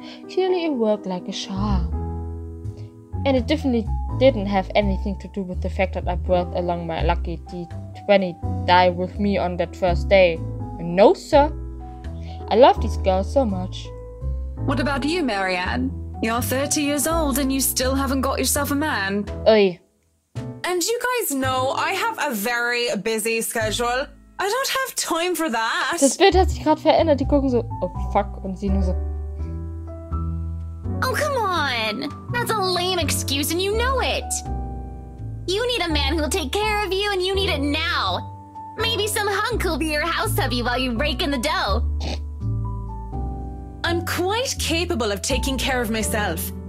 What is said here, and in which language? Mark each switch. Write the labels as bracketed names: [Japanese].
[English] Clearly it worked like a charm. And it definitely didn't have anything to do with the fact that I brought along my lucky D20 die with me on that first day. No, sir. I love these girls so much. What about you, Marianne? You're 30 years old and you still haven't got yourself a man. Oi. And you guys know I have a very busy schedule. I don't have time for that. [German] Das Bild hat sich gerade verändert. Die gucken so, [English] oh fuck, [German] und sie nur so. [English] Oh, come on! That's a lame excuse and you know it! You need a man who'll take care of you and you need it now! Maybe some hunk will be your house hubby while you rake in the dough. I'm quite capable of taking care of myself.